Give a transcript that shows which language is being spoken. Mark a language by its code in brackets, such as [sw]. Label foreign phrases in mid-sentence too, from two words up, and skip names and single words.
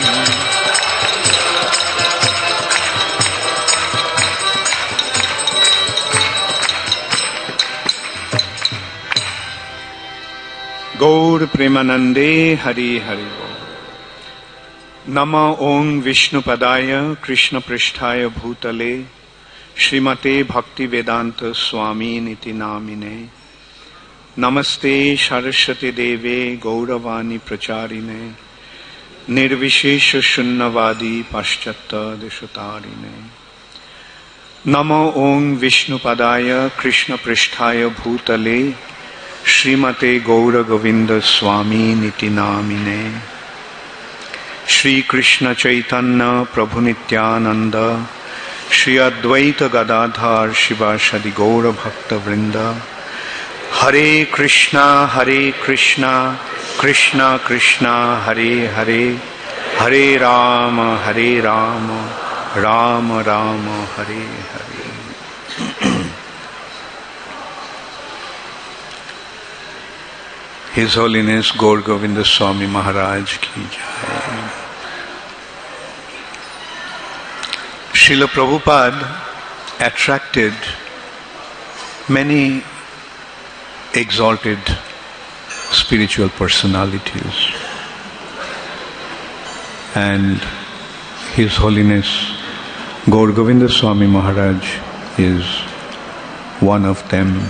[bn] গৌর প্রেমানন্দে হরি হরি বল। [sa] নমো ওং বিষ্ণুপদায় কৃষ্ণ পৃষ্ঠায় ভূতলে श्रीमते भक्ति वेदांत स्वामी निति नामिने। नमस्ते सरस्वती देवे गौरवाणी प्रचारिणे, निर्विशेष शून्यवादी पाश्चात्य देशतारिणे। नमो ओं विष्णुपदाय कृष्ण पृष्ठाय भूतले श्रीमते गौर गोविंद स्वामी निति नामिने। श्री कृष्ण चैतन्य प्रभु नित्यानंद, श्री अद्वैत गदाधर शिवासदि गौर भक्त वृंद। हरे कृष्णा कृष्णा कृष्णा हरे हरे, हरे राम राम राम हरे हरे। [en] His Holiness Gaur Govind Swami Maharaj [hi] ki jai। [en] Srila Prabhupada attracted many exalted spiritual personalities, and His Holiness Gaur Govinda Swami Maharaj is one of them.